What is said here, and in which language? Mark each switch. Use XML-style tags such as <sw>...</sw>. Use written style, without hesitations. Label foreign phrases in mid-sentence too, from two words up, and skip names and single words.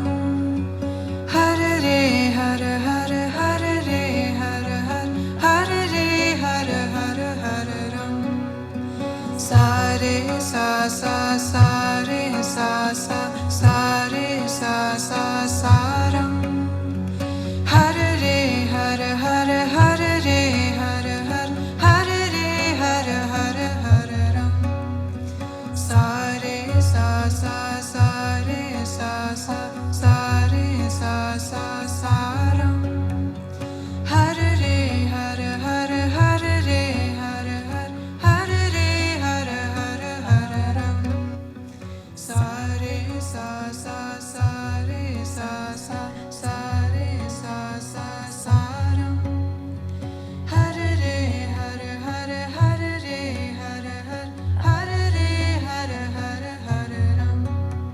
<sa>Har re har har har re har har har re har har har ram. Sa re sa sa sa re sa sa sa re sa sa sa ram. Har re har har har re har har har re har har har ram. Sa re sa sa sa re sa sa sa re sa sa sa ram. Har re har har har re har har har re har har har ram. Sa re sa sa sa re sa sa sa re sa sa sa ram. Har re har har har re har har har re har har har ram.</sa>